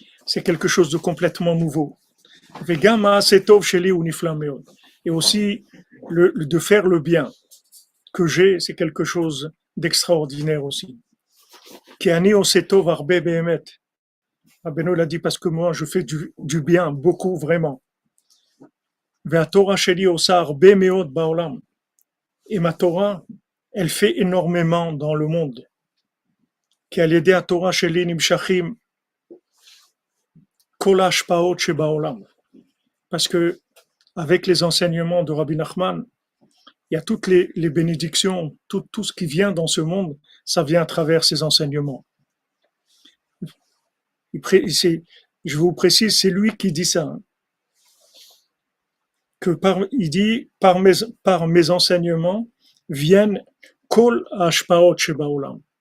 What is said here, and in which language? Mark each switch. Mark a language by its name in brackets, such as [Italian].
[French] C'est quelque chose de complètement nouveau. [Hebrew] Vegama setov sheli ou nifla meod. [French] Et aussi, de faire le bien que j'ai, c'est quelque chose d'extraordinaire aussi. [Hebrew] Ki ani osetov arbe behemet. [French] Rabbeinu l'a dit parce que moi, je fais du bien, beaucoup, vraiment. [Hebrew] והתורה שלי עושה הרבה מאוד בעולם. [French] Et ma Torah, elle fait énormément dans le monde. [Hebrew] כי על ידי התורה שלי נמשכים כל ההשפעות שבעולם. [French] Parce que avec les enseignements de Rabbi Nachman, il y a toutes les bénédictions, tout ce qui vient dans ce monde, ça vient à travers ces enseignements. Je vous précise, c'est lui qui dit ça. Hein, il dit, par mes enseignements viennent [Hebrew] kol hashpaot shebaolam.